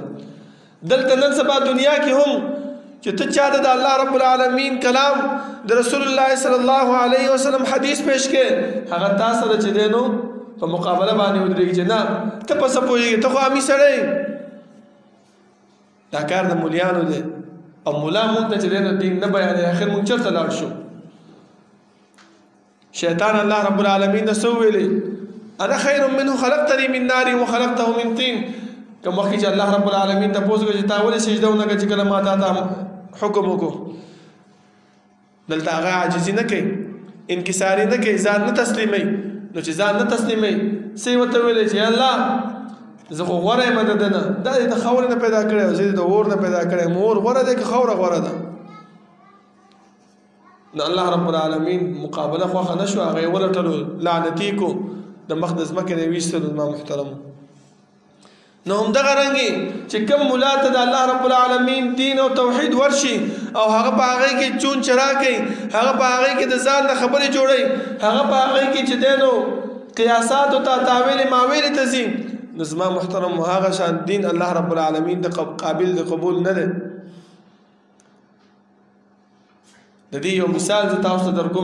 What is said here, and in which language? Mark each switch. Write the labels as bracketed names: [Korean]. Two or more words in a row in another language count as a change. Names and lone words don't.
[Pashto] دلته نن سبا دنیا کې هم چې ته چاته د الله رب العالمین کلام، د رسول الله [Arabic] صلی الله علیه وسلم [Pashto] حدیث پیش کې، هغه تا سره چې دی نو په مقابله باندې ودرېږي چې نه ته په څه پوهېږې، ته خو عامي سړی. دا کار د مولیانو دی، او مولا مونږ ته چې دی نو دین نه بیانوي. آخر مونږ چېرته لاړ شو؟ شیطان الله رب العالمین نه څه وویلې؟ [Arabic] انا خیر منه خلقتنی من نار وخلقته من طین. [Pashto] کوم وخت چې الله رب العالمین تپوس کوي چې تا ولې سجده ونه کړې چې کله ما تا ته حکم وکړو؟ دلته هغه عاجزي نه کوي، انکساري نه کوي، ځان نه تسلیموي. نو چې ځان نه تسلیموي څه یې ورته ویلی چې الله زه خو غوره یم د ده نه، دا دې د خاورې نه پیدا کړی او زه دې د اور نه پیدا کړی یم. اور غوره دی که خاوره غوره ده؟ نو الله رب العالمین مقابله خوښه نه شو، هغه یې ولټلو، لعنتي کو، د مخ د ځمکې نه یې ویستلو. زما محترمو نو همدغه رنګې چې کوم ملا ته د الله رب العالمین دین او توحید ورشي او هغه په هغې کې چون چرا کوي، هغه په هغې کې د ځان نه خبرې جوړوي، هغه په هغې کې چې دی نو قیاساتو ته تاویلې ماویلې ته ځي، نو زما محترم هغه شان دین الله رب العالمین د قابل د قبول نه دی. د دې یو مثال زه تاسو ته در کوم.